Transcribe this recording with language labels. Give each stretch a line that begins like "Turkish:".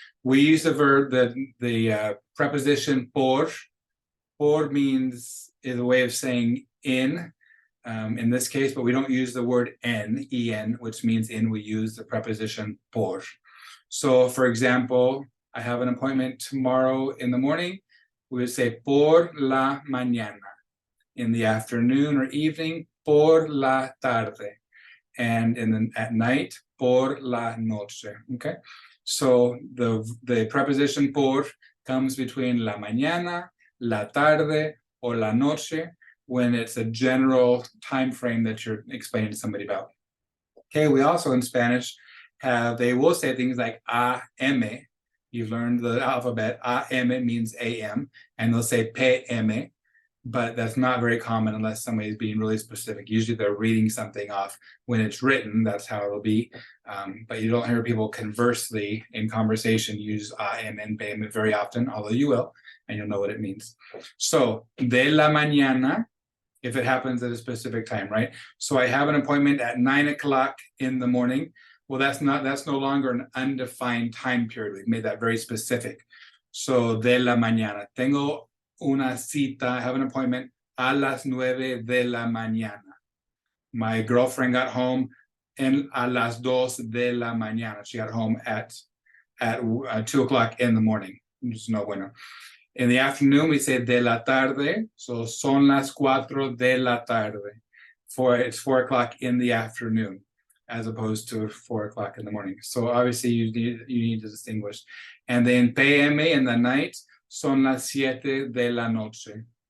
English: We use the verb, the preposition por. Por is a way of saying in this case, but we don't use the word en, which means in. We use the preposition por. So, for example, I have an appointment tomorrow in the morning. We would say
Spanish: por la mañana.
English: In the afternoon or evening,
Spanish: por la tarde.
English: And at night,
Spanish: por la noche.
English: Okay? So the preposition por comes between la mañana, la tarde, or la noche. when it's a general time frame that you're explaining to somebody about. Okay, we also in Spanish they will say things like AM. You've learned the alphabet. AM means AM, and they'll say PM, but that's not very common unless somebody's being really specific. Usually they're reading something off when it's written. That's how it'll be. But you don't hear people conversely in conversation use AM and PM very often, although you will, and you'll know what it means. So,
Spanish: de la mañana,
English: if it happens at a specific time, right? So I have an appointment at 9 o'clock in the morning. Well, that's no longer an undefined time period. We've made that very specific.
Spanish: So, de la mañana. Tengo una cita,
English: I have an appointment
Spanish: a las 9 de la mañana.
English: My girlfriend got home
Spanish: a las 2 de la mañana.
English: She got home at 2 o'clock in the morning. Just
Spanish: no bueno.
English: In the afternoon, we say
Spanish: de la tarde.
English: So,
Spanish: son las 4 de la tarde.
English: It's 4 o'clock in the afternoon, as opposed to 4 o'clock in the morning. So obviously you need to distinguish. And then PM in the night,
Spanish: son las 7 de la noche.